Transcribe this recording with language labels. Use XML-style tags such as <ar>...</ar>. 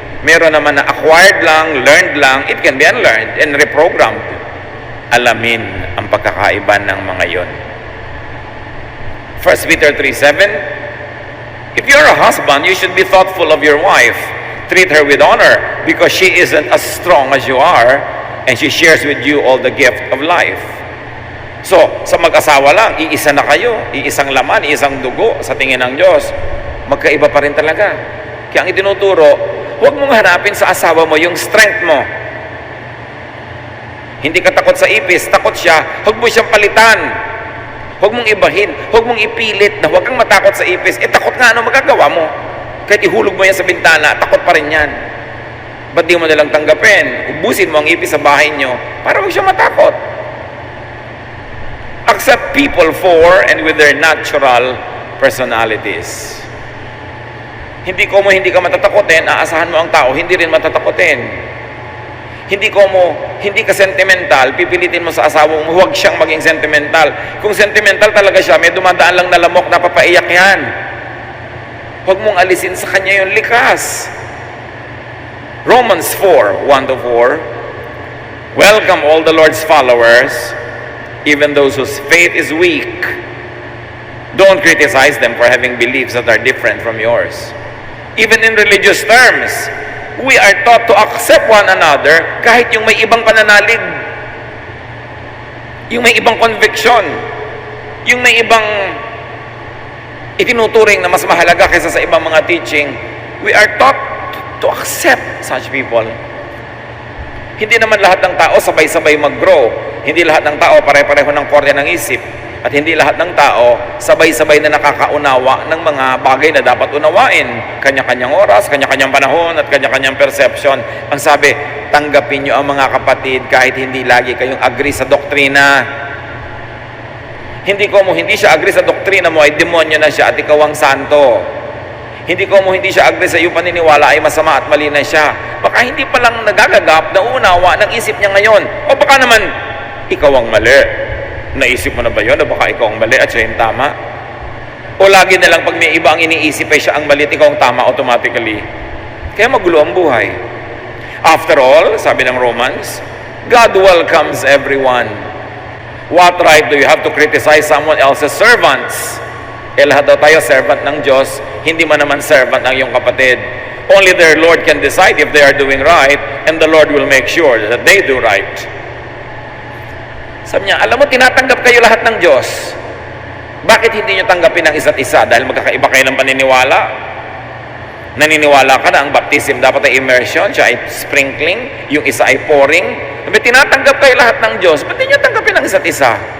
<tl>Meron naman na acquired lang, learned lang,</tl> <en>it can be unlearned and reprogrammed.</en> <tl>Alamin ang pagkakaiba ng mga yon.</tl> <en>1 Peter 3:7, if you're a husband, you should be thoughtful of your wife. Treat her with honor because she isn't as strong as you are and she shares with you all the gift of life.</en> <tl>So, sa mag-asawa lang, iisa na kayo, iisang laman, iisang dugo sa tingin ng Diyos. Magkaiba pa rin talaga. Kaya ang itinuturo, huwag mong hanapin sa asawa mo yung strength mo. Hindi ka takot sa ipis, takot siya, huwag mo siyang palitan. Huwag mong ibahin, huwag mong ipilit na huwag kang matakot sa ipis. Takot nga, ano magagawa mo? Kahit ihulog mo yan sa bintana, takot pa rin yan. Ba't di mo nalang tanggapin? Ubusin mo ang ipis sa bahay nyo para huwag siya matakot.</tl> <en>Accept people for and with their natural personalities.</en> <tl>Hindi ka matatakotin, aasahan mo ang tao, hindi rin matatakotin. Hindi ka sentimental, pipilitin mo sa asawa mo, huwag siyang maging sentimental. Kung sentimental talaga siya, may dumadaan lang na lamok na papaiyak yan. Huwag mong alisin sa kanya yung likas.</tl> <en>Romans 4:1-4, welcome all the Lord's followers, even those whose faith is weak. Don't criticize them for having beliefs that are different from yours. Even in religious terms, we are taught to accept one another</en> <tl>kahit yung may ibang pananalig, yung may ibang conviction, yung may ibang itinuturing na mas mahalaga kaysa sa ibang mga teaching.</tl> <en>We are taught to accept such people.</en> <tl>Hindi naman lahat ng tao sabay-sabay mag-grow. Hindi lahat ng tao pare-pareho ng korte ng isip. At hindi lahat ng tao sabay-sabay na nakakaunawa ng mga bagay na dapat unawain. Kanya-kanyang oras, kanya-kanyang panahon, at kanya-kanyang perception. Ang sabi, tanggapin nyo ang mga kapatid kahit hindi lagi kayong agree sa doktrina. Hindi siya agree sa doktrina mo ay demonyo na siya at ikaw ang santo. Hindi siya agree sa iyong paniniwala ay masama at mali na siya. Baka hindi pa lang nagagagap na unawa ng isip niya ngayon. O baka naman, ikaw ang mali. Naisip mo na ba yun? O baka ikaw ang mali at siya yung tama? O lagi na lang pag may iba ang iniisip ay siya ang mali at ikaw ang tama automatically. Kaya magulo ang buhay.</tl> <en>After all,</en> <tl>sabi ng</tl> <en>Romans, God welcomes everyone. What right do you have to criticize someone else's servants?</en> <tl>lahat daw tayo servant ng Diyos, hindi man naman servant ng iyong kapatid.</tl> <en>Only their Lord can decide if they are doing right, and the Lord will make sure that they do right.</en> <tl>Sabi niya, alam mo, tinatanggap kayo lahat ng Diyos. Bakit hindi nyo tanggapin ang isa't isa? Dahil magkakaiba kayo ng paniniwala. Naniniwala ka na ang baptism dapat ay immersion, siya ay sprinkling, yung isa ay pouring. Sabi, tinatanggap kayo lahat ng Diyos, ba't hindi nyo tanggapin ang isa't isa?</tl>